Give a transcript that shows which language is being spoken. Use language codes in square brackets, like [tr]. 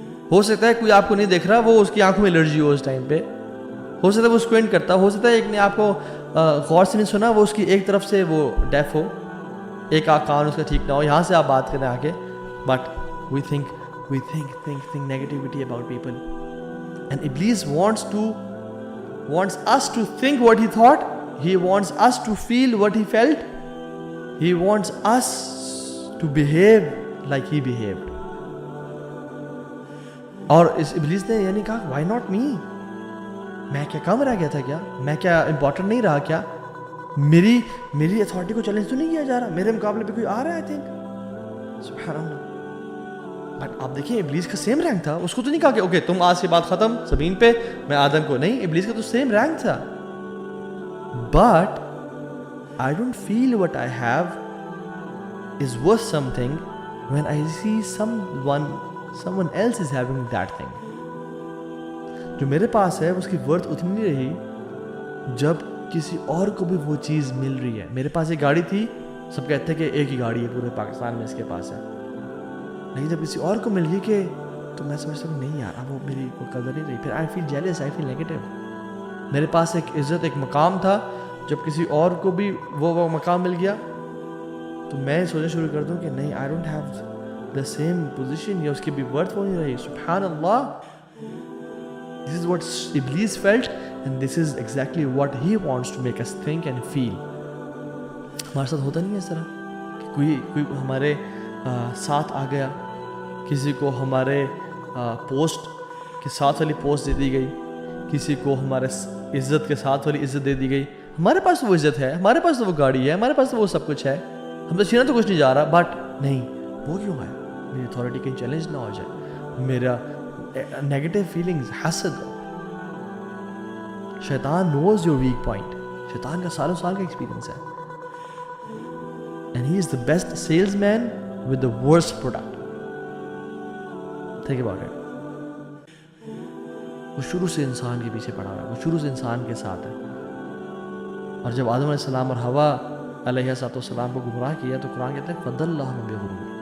[ur] ہو سکتا ہے کوئی آپ کو نہیں دیکھ رہا, وہ اس کی آنکھوں میں الرجی ہو اس ٹائم پہ, ہو سکتا ہے وہ اسکوینٹ کرتا, ہو سکتا ہے ایک نے آپ کو غور سے نہیں سنا, وہ اس کی ایک طرف سے وہ ڈیف ہو, ایک کان اس کا ٹھیک نہ ہو, یہاں سے آپ بات کریں آگے. [en] But we think negativity about people and ابلیس wants us to think what he thought. He wants us to feel what he felt. He wants us to behave like he behaved. [ur] اور اس ابلیس نے یعنی کہا [en] why not me, [ur] میں کیا کم رہ گیا تھا, کیا میں کیا امپورٹنٹ نہیں رہا, کیا میری اتھارٹی کو چیلنج تو نہیں کیا جا رہا, میرے مقابلے پہ کوئی آ رہا ہے. [en] I think [ur] سبحان اللہ. بٹ آپ دیکھیں ابلیس کا سیم رینک تھا, اس کو تو نہیں کہا کہ اوکے تم آج سے بات ختم زمین پہ, میں آدم کو, نہیں, ابلیس کا تو سیم رینک تھا. [en] But I don't feel what I have is worth something when I see someone else is having that thing. [ur] جو میرے پاس ہے اس کی ورتھ اتنی نہیں رہی جب کسی اور کو بھی وہ چیز مل رہی ہے. میرے پاس ایک گاڑی تھی, سب کہتے ہیں کہ ایک ہی گاڑی ہے پورے پاکستان میں اس کے پاس ہے, لیکن جب کسی اور کو مل گئی کہ تو میں سمجھتا ہوں نہیں یار اب وہ میری کوئی قدر نہیں رہی. پھر [en] I feel jealous, I feel negative. [ur] میرے پاس ایک عزت, ایک مقام تھا, جب کسی اور کو بھی وہ مقام مل گیا تو میں سوچنا شروع کر دوں کہ نہیں, [en] I don't have the same position, [ur] یا اس کی بھی ورتھ وہ نہیں رہی. [ar] سبحان اللہ. [en] This is what Iblis felt and this is exactly what he wants to make us think and feel. [ur] ہمارے ساتھ ہوتا نہیں ہے اس طرح کہ کوئی ہمارے ساتھ آ گیا, کسی کو ہمارے پوسٹ کے ساتھ والی پوسٹ دے دی گئی, کسی کو ہمارے عزت کے ساتھ والی عزت دے دی گئی. ہمارے پاس تو وہ عزت ہے, ہمارے پاس تو وہ گاڑی ہے, ہمارے پاس تو وہ سب کچھ ہے, ہم تو چھینا تو کچھ نہیں جا رہا, بٹ نہیں وہ کیوں ہے, میری اتھارٹی کہیں چیلنج نہ ہو جائے, میرا نیگیٹو فیلنگز, حسد. شیطان [en] knows your weak point, [ur] شیطان کا سالوں سال کا ایکسپیرینس ہے. [en] And he is the best salesman with the worst product. Think about it. [ur] وہ شروع سے انسان کے پیچھے پڑا ہوا ہے, وہ شروع سے انسان کے ساتھ ہے. اور جب آدم علیہ السلام اور حوا علیہ السلام کو گمراہ کیا تو قرآن کہتے ہیں [ar] فَضَلَّهُمَا بِغُرُورٍ.